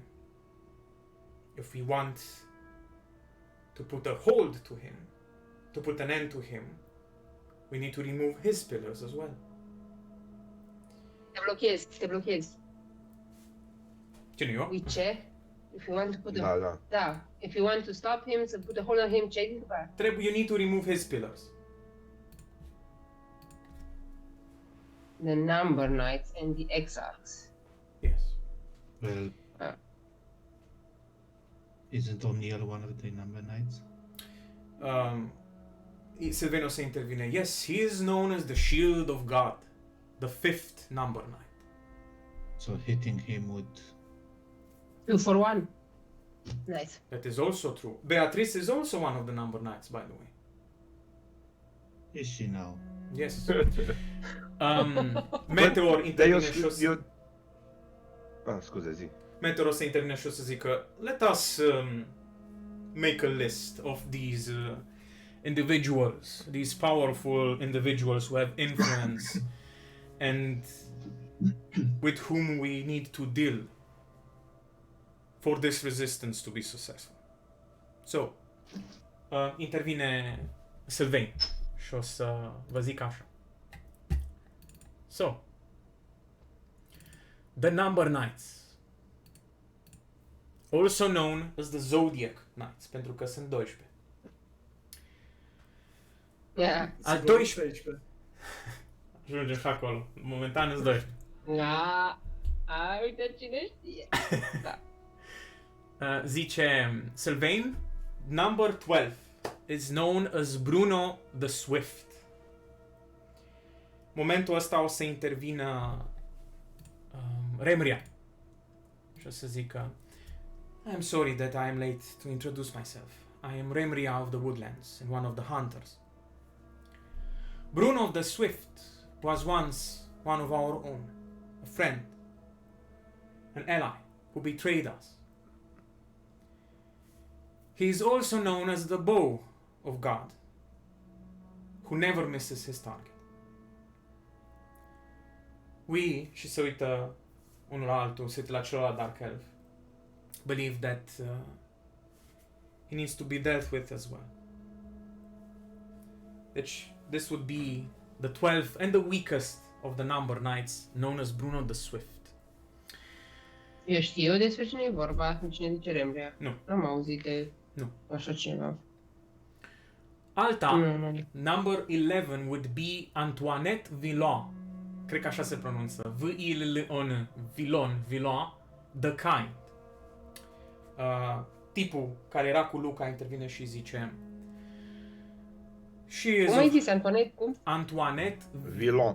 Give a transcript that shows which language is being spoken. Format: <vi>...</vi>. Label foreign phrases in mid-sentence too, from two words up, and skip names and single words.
<en>If we want to put a hold to him, to put an end to him, we need to remove his pillars as well.</en> <ro>te blochez. Cine eu? Uite,</ro> <en>if you want to put</en> <ro>Da, da. da,</ro> <en>if you want to stop him, to put a hold on him,</en> <ro>ce ai zis după aia?</ro> <en>You need to remove his pillars. The number knights and the exarchs. Yes. Well, isn't Omniel one of the number knights?</en> <ro>Sylvain o să intervine.</ro> <en>Yes, he is known as the Shield of God, the 5th number knight. So hitting him would... 2 for 1. Nice. That is also true. Beatrice is also one of the number knights, by the way. Is she now? Yes. Meteor</en> <ro>Dar intervine și o să... scuze, zi. Meteor o să intervine și o să zică,</ro> <en>let us make a list of these individuals, these powerful individuals who have influence and with whom we need to deal for this resistance to be successful. So,</en> <ro>intervine Sylvain și o să vă zic așa.</ro> <en>So, the number knights, also known as the Zodiac Knights,</en> <ro>pentru că sunt 12.</ro> <en>Yeah.</en> <ro>Al Sigur, 12, 13. Ajungem și acolo. Momentan îți 12. Uite cine știe. Da.</ro> <en>Zice Sylvain, number 12 is known as Bruno the Swift.</en> <ro>Momentul ăsta o să intervină Remria. Și o să zică,</ro> <en>I am sorry that I am late to introduce myself. I am Remria of the Woodlands and one of the hunters. Bruno the Swift was once one of our own, a friend, an ally who betrayed us. He is also known as the bow of God, who never misses his target. We,</en> <ro>și se uită unul la altul, se uită la celălalt</ro> <en>Dark Elf, believe that he needs to be dealt with as well. Deci, this would be the 12th and the weakest of the number knights, known as Bruno the Swift.</en> <ro>Eu știu despre cine e vorba, cine zice Remrea. Nu. N-am auzit de Nu. așa ceva. Alta, Nu.</ro> <en>number 11 would be Antoinette Villon.</en> <ro>Cred că așa se pronunță. V-I-L-L-O-N. Villon,</ro> <en>the kind.</en> <ro>Tipul care era cu Luca intervine și zice</ro> <en>She is</en> <ro>Cum ai zis, Antoinette? Cum? Antoinette Villon.</ro>